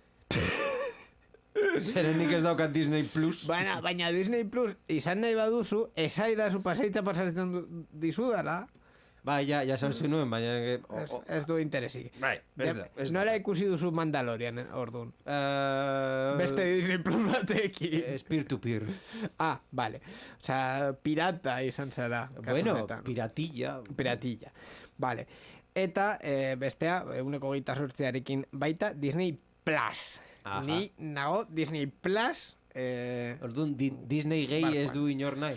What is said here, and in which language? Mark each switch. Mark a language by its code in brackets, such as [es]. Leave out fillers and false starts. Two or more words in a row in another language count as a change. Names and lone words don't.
[eu] Zeren nik ez daukat Disney Plus. Baina Disney Plus izan nahi baduzu, esaidazu pasaitza pasatzen dizu dela. Bai, ja sauzen nuen, baina... Ez du interesik. Bai, ez da. Nola ikusi duzu Mandalorian, orduan? Beste Disney Plus batekin. [es] Es peer-to-peer. [eu] Ah, vale. Osea, pirata izan zara. Bueno, piratilla. Piratilla. Vale. Eta bestea, 128arekin baita Disney Plus. Aha. Ni nago Disney Plus... Orduan, Disney gehi ez du inor nahi.